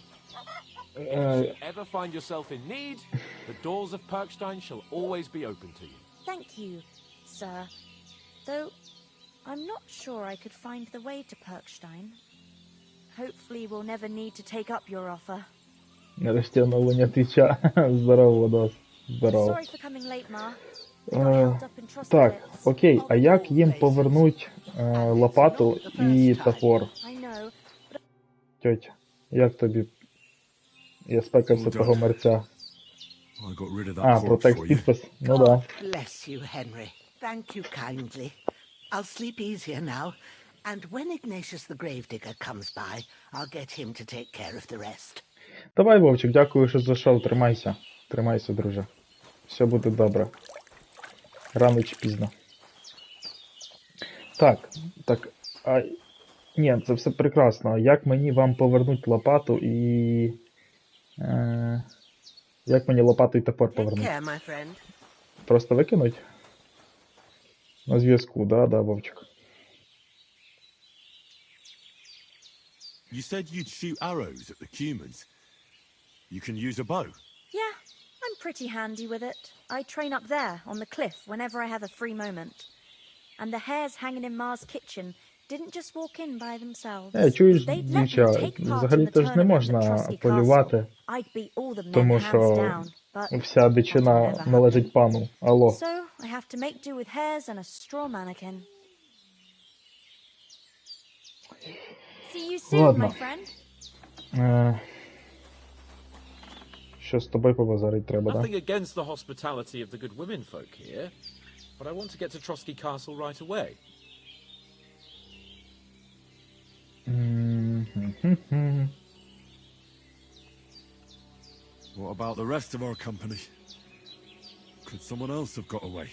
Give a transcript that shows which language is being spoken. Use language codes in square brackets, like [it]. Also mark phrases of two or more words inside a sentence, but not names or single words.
[en] If you ever find yourself in need, the doors of Perkstein shall always be open to you. Thank you, sir. Though I'm not sure I could find the way to Perkstein. Hopefully we'll never need to take up your offer. [uk] Нарешті оновлення твіча. Здорово, Водос. Здорово. [en] Sorry for coming late, Ma. We got held up in Trossachitz. [uk] Так, окей, а як їм повернуть лопату і топор? [en] I know. [uk] Тьотя, як тобі? Я спекався того мерця. [en] I got rid of that [uk] А, про [en] corpse [uk] текст [en] for you. [uk] підпис? Ну да. [en] Bless you, Henry. Thank you kindly. I'll sleep easier now, and when Ignatius the Gravedigger comes by, I'll get him to take care of the rest. [uk] Давай, Вовчик, дякую, що зайшов. Тримайся. Тримайся, друже. Все буде добре. Рано чи пізно. Так, так. Ні, це все прекрасно. А як мені вам повернуть лопату і... як мені лопату і топор [en] Take [uk] повернуть? [en] care, my friend. [uk] Просто викинуть? На зв'язку, да, Вовчик. [en] You said you'd shoot arrows at the Cumans. You can use a bow. Yeah, I'm pretty handy with it. I train up there, on the cliff, whenever I have a free moment. And the hares hanging in Ma's kitchen didn't just walk in by themselves. [uk] Чуєш, [en] They'd let me [uk] дівча, [en] take part in the [uk] взагалі-то ж не [en] tournament at [uk] можна [en] Trotsky [uk] полювати, [en] Castle. I'd beat all the men [uk] тому [en] hands [uk] що [en] down, but [uk] вся дичина [en] that never [uk] належить пану. Алло. [en] so I have to make do with hares and a straw mannequin. See you soon, [uk] Ладно. [en] my friend. [uk] Що з тобою побазарить треба, да? [en] Nothing against the hospitality of the good women folk here, but I want to get to Trotsky Castle right away. What about the rest of our company? Could someone else have got away?